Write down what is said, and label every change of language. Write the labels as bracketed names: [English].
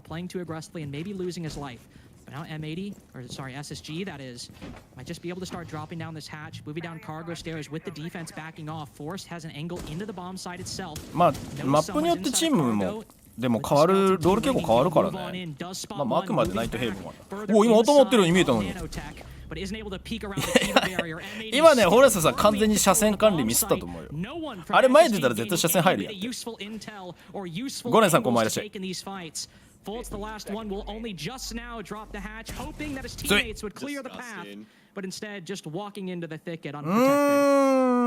[English] But now M80, or sorry, SSG, that is, might just be able to start dropping down this hatch, moving down cargo stairs with the defense backing off. Forrest has an angle into the bomb site itself. [Japanese] まあ、マップによってチームもでも変わる、ロール結構変わるからね。まあ、あくまでナイトヘイブンは。お、今頭持ってるように見えたのに。今ね、フォレストさん完全に車線管理ミスったと思うよ。あれ前出たら絶対車線入るやん。ゴネンさんこんばんいらっしゃい。 [English] Fultz, the last one, will only just now drop the hatch, hoping that his teammates would clear the path, but instead just walking into the thicket unprotected.